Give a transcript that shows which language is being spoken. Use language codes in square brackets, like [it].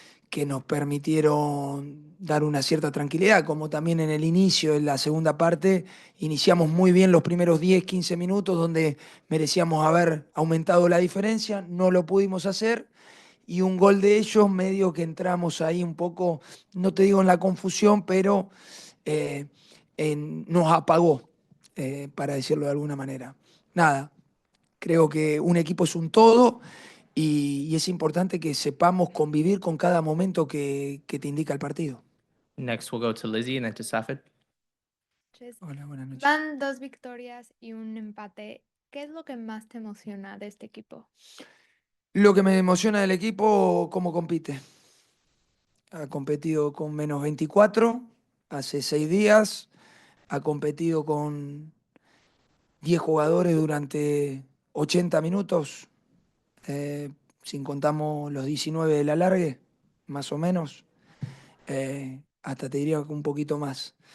[es] que nos permitieron dar una cierta tranquilidad, como también en el inicio, en la segunda parte, iniciamos muy bien los primeros 10 15 minutos donde merecíamos haber aumentado la diferencia, no lo pudimos hacer y un gol de ellos medio que entramos ahí un poco, no te digo en la confusión, pero eh, nos apagó, para decirlo de alguna manera. Nada, creo que un equipo es un todo y es importante que sepamos convivir con cada momento que te indica el partido. [en] Next, we'll go to Lizzie and then to Safed. [es] Hola, buenas noches. Van 2 victorias y un empate. ¿Qué es lo que más te emociona de este equipo? Lo que me emociona del equipo, cómo compite. Ha competido con menos 24 hace 6 días, ha competido con 10 jugadores durante 80 minutos, sin contamos los 19 de la largue, más o menos, hasta te diría que un poquito más.